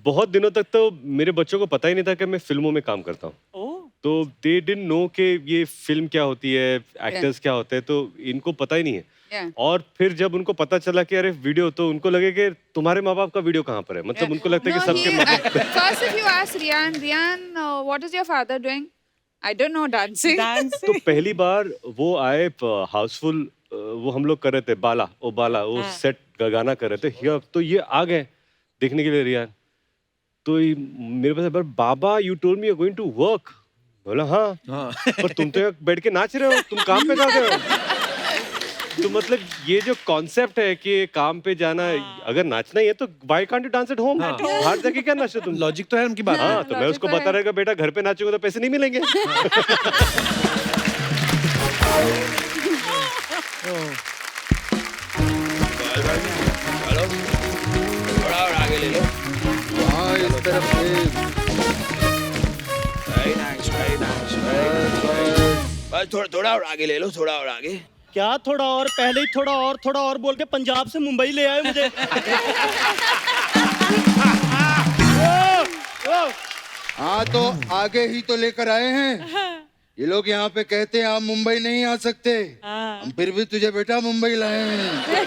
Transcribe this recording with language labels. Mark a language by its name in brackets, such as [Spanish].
[Hindi] बहुत दिनों तक तो मेरे बच्चों को पता ही नहीं था कि मैं फिल्मों में काम करता हूँ. ओह, तो [English] they didn't know [Hindi] कि ये फिल्म क्या होती है, एक्टर्स क्या होते हैं, तो इनको पता ही नहीं है. [English] Yeah. [Hindi] और फिर जब उनको पता चला कि अरे वीडियो, तो उनको लगे कि तुम्हारे माँ बाप का वीडियो कहाँ पर है. मतलब उनको लगता है कि सबके माँ बाप. [English] First, if you ask Rian, what is your father doing? I don't know, dancing. [Hindi] तो पहली बार वो आए हाउसफुल, वो हम लोग कर रहे थे बाला वो सेट गाना कर रहे थे. तो ये आ गए देखने के लिए रियान. तो मेरे पास बाबा [English] You told me you are going to work. [Hindi] बोला हाँ. पर तुम तो यहाँ बैठ के नाच रहे हो, तुम काम पे जाते हो. तो मतलब ये जो कॉन्सेप्ट है कि काम पे जाना, अगर नाचना ही है तो [English] Why can't you dance at home. [Hindi] बाहर जाके क्या नाचते तुम. लॉजिक तो है उनकी बात. हाँ, तो मैं उसको बता रहेगा बेटा घर पे नाचूंगा तो पैसे नहीं मिलेंगे. चलो थोड़ा और आगे ले लो। हाँ इस तरफ से। [English] Very nice, very nice, very nice. [Hindi] बस थोड़ा और आगे ले लो, थोड़ा और आगे। क्या थोड़ा और, पहले ही थोड़ा और बोल के पंजाब से मुंबई ले आए मुझे। हाँ तो आगे ही तो लेकर आए हैं। ये लोग यहाँ पे कहते हैं आप मुंबई नहीं आ सकते, हम फिर भी तुझे बेटा मुंबई लाए हैं।